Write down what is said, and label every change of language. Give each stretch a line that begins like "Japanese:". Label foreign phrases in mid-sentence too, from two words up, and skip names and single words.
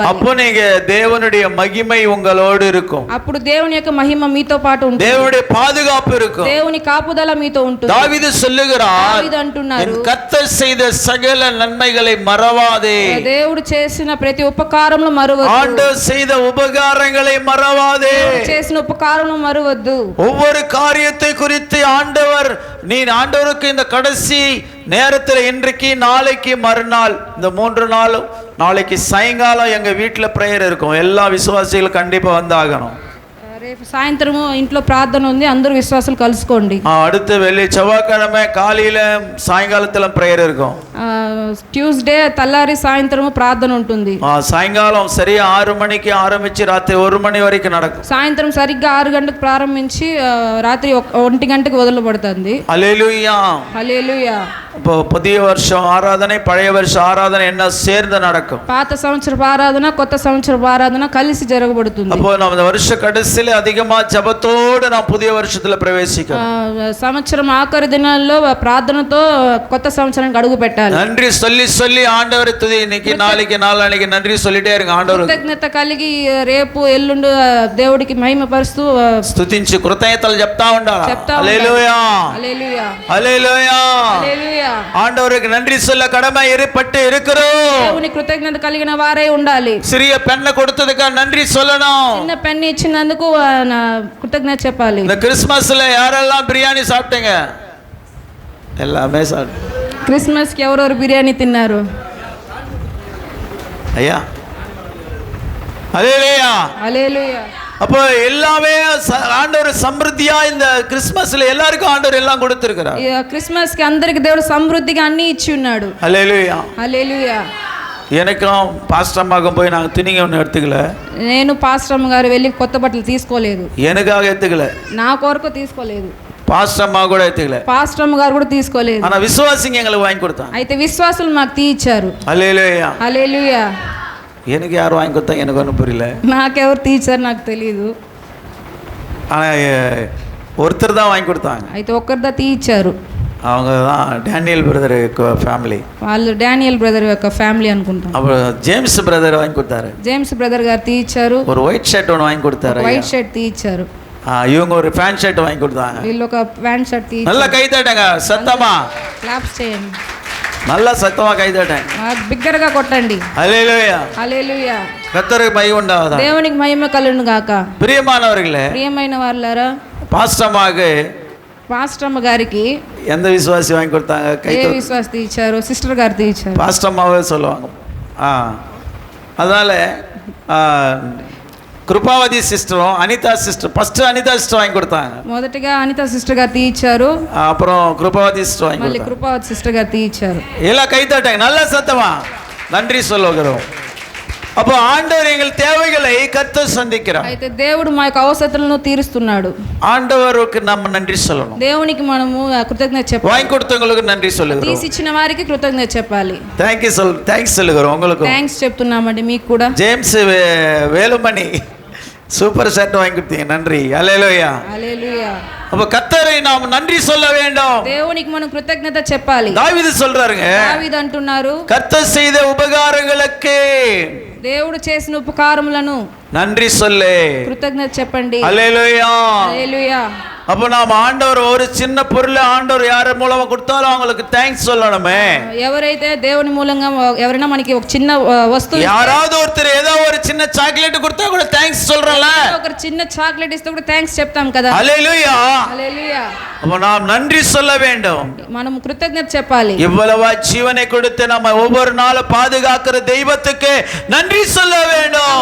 Tamil: அப்போ நீங்க தேவனுடைய மகிமை உங்களோடு இருக்கும்,
Telugu: అప్పుడు దేవుని యొక్క మహిమ మీతో పాటు ఉంటుంది,
Tamil: தேவனுடைய பாதுகாப்பு இருக்கும்.
Telugu: దేవుని కాపుదల మీతో ఉంటుంది.
Tamil: தாவீது சொல்லுகிறார்,
Telugu: దావీదు అంటున్నారు,
Tamil: என் கர்த்தர் செய்த சகல நன்மைகளை மறவாதே.
Telugu: దేవుడు చేసిన ప్రతి ఉపకారంలో మరువద్దు,
Tamil: ஆண்டவர் செய்த உபகாரங்களை மறவாதே.
Telugu: చేసిన ఉపకారంలో మరువద్దు.
Tamil: ஒவ்வொரு காரியத்தை குறித்து ஆண்டவர் ஆண்டவருக்கு இந்த கடைசி நேரத்தில் இன்றைக்கு நாளைக்கு மறுநாள் இந்த 3 நாளும், நாளைக்கு சாயங்காலம் எங்க வீட்டில் ப்ரேயர் இருக்கும். எல்லா விசுவாசிகளும் கண்டிப்பா வந்தாகணும்.
Telugu: రేపు సాయంత్రము ఇంట్లో ప్రార్థన ఉంది, అందరూ విశ్వాసులు కలుసుకోండి.
Tamil: அடுத்து வெள்ளி செவ்வாய்க்கிழமை காலையில சாயங்காலத்துல ப்ரேயர் இருக்கும்.
Telugu: ట్యూస్డే తెల్లారి సాయంత్రము ప్రార్థన ఉంటుంది. సాయంకాలం సరిగా 6 మணிకి ఆరంభించి రాత్రి 1 మణి వరకు நடக்கும். సాయంత్రం సరిగ్గా 6 గంటలకు ప్రారంభించి రాత్రి 1 గంటకు వదలబడుతుంది. హల్లెలూయా హల్లెలూయా.
Tamil: இப்போ புதிய வருஷம் ஆராதனை பழைய வருஷ ஆராதனை என்ன சேர்ந்து நடக்கும்.
Telugu: పాత సంవత్సరపు ఆరాధన కొత్త సంవత్సరపు ఆరాధన కలిసి జరగబడుతుంది.
Tamil: அப்போ நம்ம இந்த வருஷ கடைசியில அதிகமா ஜெபத்தோடு நாம் புதிய வருஷத்துல பிரவேசிக்கிறோம்.
Telugu: సంవత్సరం ఆఖరి దినాల్లో ప్రార్థనతో కొత్త సంవత్సరానికి అడుగు పెట్టాలి.
Tamil: நன்றி சொல்லி சொல்லி ஆண்டவரை துதி. இன்னைக்கு நாளைக்கு நாளானைக்கு நன்றி சொல்லிட்டே இருங்க. ஆண்டவர்
Telugu: కృతజ్ఞత కలిగి రేపు ఎల్లుండి దేవుడికి మహిమ పరుస్తూ స్తుతించి కృతజ్ఞతలు చెప్తా ఉండాలి. హల్లెలూయా హల్లెలూయా హల్లెలూయా హల్లెలూయా.
Tamil: ஆண்டவருக்கு நன்றி சொல்ல கடமை ஏற்பட்டு இருக்கிறோம்.
Telugu: దేవుని కృతజ్ఞత కలిగిన వారే ఉండాలి.
Tamil: சிறிய பெண்ணை கொடுத்ததுக்கு நன்றி சொல்லணும்.
Telugu: చిన్న పెన్ ఇచ్చినందుకు కృతజ్ఞత చెప్పాలి.
Tamil: இந்த கிறிஸ்மஸ்ல யாரெல்லாம் பிரியாணி சாப்பிட்டீங்க? எல்லாமே சாப்பிட்டேன்.
Telugu: క్రిస్మస్ కి ఎవరెవరు బిర్యానీ తిన్నారు?
Tamil: ஐயா ஹல்லேலூயா
Telugu: హల్లెలూయా.
Tamil: அப்போ எல்லாமே ஆண்டவர் சம்பிருத்தியா இந்த கிறிஸ்மஸ்ல எல்லாருக்கும் ஆண்டவர் எல்லாம் கொடுத்திருக்கிறார்.
Telugu: క్రిస్మస్ కి అందరికి దేవుడు సమృద్ధిగా అన్ని ఇచ్చి ఉన్నాడు. హల్లెలూయా హల్లెలూయా.
Tamil: எனக்கும் பாஸ்டர் அம்மாக்கும் போய் நாங்கள் துணிங்க ஒன்று எடுத்துக்கல.
Telugu: నేను పాస్టర్ అమ్మ గారు వెళ్ళి కొత్త బట్టలు తీసుకోలేదు.
Tamil: எனக்காக எடுத்துக்கல,
Telugu: నా కొరకు తీసుకోలేదు.
Tamil: பாஸ்டர் அம்மா கூட எடுத்துக்கல,
Telugu: పాస్టర్ అమ్మ గారు కూడా తీసుకోలేదు.
Tamil: ஆனா விசுவாசிங்க எங்களுக்கு வாங்கி கொடுத்தாங்க.
Telugu: అయితే విశ్వాసులు మాకు తీయించారు. హల్లెలూయా హల్లెలూయా.
Tamil: எனக்கு யார் வாங்கி கொடுத்தாங்க எனக்கு ஒன்றும் புரியல.
Telugu: నాకెవరు తీయించారు నాకు తెలియదు.
Tamil: ஆனால் ஒருத்தர் தான் வாங்கி கொடுத்தாங்க.
Telugu: అయితే ఒక్కరిదా తీయించారు.
Tamil: அவங்க தான் டேனியல்
English: brother family.
Telugu: వాళ్ళు డానియల్ బ్రదర్ యొక్క ఫ్యామిలీ అనుకుంటా.
Tamil: அப்புறம் ஜேம்ஸ் பிரதர் வாங்கி கொடுத்தாரு.
Telugu: జేమ్స్ బ్రదర్ గారు తీయించారు.
Tamil: ஒரு
English: white shirt
Tamil: ஒன்று வாங்கி கொடுத்தாரு.
English: white shirt
Telugu: తీయించారు.
Tamil: இவங்க ஒரு
English: pant shirt
Tamil: வாங்கி கொடுத்தாங்க.
Telugu: వీళ్ళు ఒక
English: pant shirt
Telugu: తీయించారు.
Tamil: நல்லா கை தட்டுங்க சத்தமா.
Telugu: క్లాప్స్ చేయండి.
Tamil: நல்லா சத்தமா கை தட்டுங்க.
Telugu: బిగ్గరగా కొట్టండి. హల్లెలూయా హల్లెలూయా.
Tamil: கர்த்தருக்கு மகிமை உண்டாவதாக.
Telugu: దేవునికి మహిమ కలుగును గాక.
Tamil: பிரியமானவர்களே,
Telugu: ప్రియమైన వారలారా,
Tamil: பாஸ்டமாக
Telugu: పాస్టర్ అమ్మ గారికి
Tamil: எந்த விசுவாசி வாங்கி கொடுத்தாங்க? கை
Telugu: ఏ విశ్వాస్ తీయించారు? సిస్టర్ గారు తీయించారు.
Tamil: பாஸ்டர் அம்மாவே சொல்லுவாங்க. அதனால కృపావతి సిస్టரும் అనితా
English: sister first
Tamil: అనితా సిస్టర్ వాங்கி கொடுத்தாங்க.
Telugu: మొదటిగా అనితా సిస్టర్ గారు తీయించారు.
Tamil: அப்புறம் కృపావతి సిస్టర్ வாங்கி
Telugu: మళ్ళీ
Tamil: கொடுத்தாங்க.
Telugu: కృపావతి సిస్టర్ గారు తీయించారు.
Tamil: எல்லாம் கை தட்டாங்க நல்ல சத்தமா நன்றி சொல்லுகிறோம். அப்போ ஆண்டவர் எங்கள் தேவைகளை கர்த்தர் சந்திக்கிறார்.
Telugu: అయితే దేవుడు మా యొక్క అవసరతలను తీరుస్తున్నాడు.
Tamil: ஆண்டவருக்கு நம்ம நன்றி சொல்லணும்.
Telugu: దేవునికి మనము కృతజ్ఞత చెప్పాలి.
Tamil: வாங்கி கொடுத்தவங்களுக்கு நன்றி சொல்லுகிறோம்.
Telugu: తీసిచ్చిన వారికి కృతజ్ఞత చెప్పాలి.
Tamil: థ్యాంక్స్ சொல்லுகிறோம் உங்களுக்கு.
Telugu: థ్యాంక్స్ చెప్తున్నామండి మీకు కూడా.
Tamil: ஜேம்ஸ் வேலுமணி
English: super shirt
Tamil: வாங்கி கொடுத்தீங்க, நன்றி. ஹல்லேலூயா
Telugu: హల్లెలూయా.
Tamil: அப்ப கர்த்தரை நாம் நன்றி சொல்ல வேண்டும்.
Telugu: దేవునికి మనం కృతజ్ఞత చెప్పాలి.
Tamil: தாவீது சொல்றாருங்க,
Telugu: దావీదు అంటున్నారు,
Tamil: கர்த்தர் செய்த உபகாரங்களுக்கு
Telugu: దేవుడు చేసిన ఉపకారములను
Tamil: நன்றி சொல்லு.
Telugu: కృతజ్ఞత చెప్పండి.
Tamil: ஹல்லேலூயா.
Telugu: హల్లెలూయా.
Tamil: அப்போ நாம் ஆண்டவர் ஒரு சின்ன பொருளை ஆண்டவர் யார் மூலமா கொடுத்தாலும் அவங்களுக்கு தேங்க்ஸ் சொல்லணுமே.
Telugu: ఎవరైతే దేవుని మూలంగా ఎవరైనా మనకి ఒక చిన్న వస్తువు,
Tamil: யாராவது ஒருத்தர் ஏதோ ஒரு சின்ன சாக்லேட் கொடுத்தா கூட தேங்க்ஸ் சொல்றோம்ல.
Telugu: ఒక చిన్న చాక్లెట్ ఇస్తే కూడా థ్యాంక్స్ చెప్తాం కదా.
Tamil: ஹல்லேலூயா.
Telugu: హల్లెలూయా.
Tamil: அப்போ நாம் நன்றி சொல்ல வேண்டும்.
Telugu: మనం కృతజ్ఞత చెప్పాలి.
Tamil: இவ்வளவா ஜீவனை கொடுத்து நம்ம ஒவ்வொரு நாளும் பாதுகாக்கிற தெய்வத்துக்கு நன்றி சொல்ல வேண்டும்.